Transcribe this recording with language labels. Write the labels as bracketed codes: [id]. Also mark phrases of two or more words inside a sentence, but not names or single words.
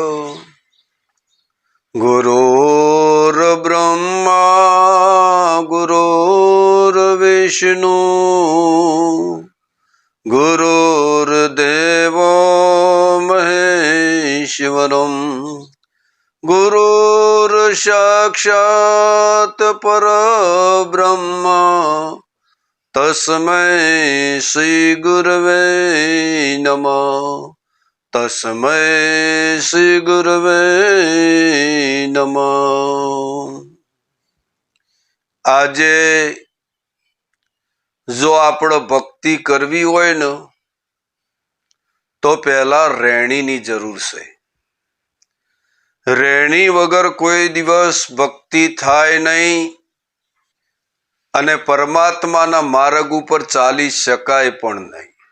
[sa] गुरुर्ब्रह्मा गुरुर्विष्णु गुरुर्देवो महेश्वरम् गुरुर्साक्षात् परब्रह्म तस्मै श्री गुरवे नमः। तस्मै श्री गुरवे नमः। [gu] આજે જો આપણે ભક્તિ કરવી હોય ને તો પહેલા રેણીની જરૂર છે. રેણી વગર કોઈ દિવસ ભક્તિ થાય નહીં અને પરમાત્માના માર્ગ ઉપર ચાલી શકાય પણ નહીં.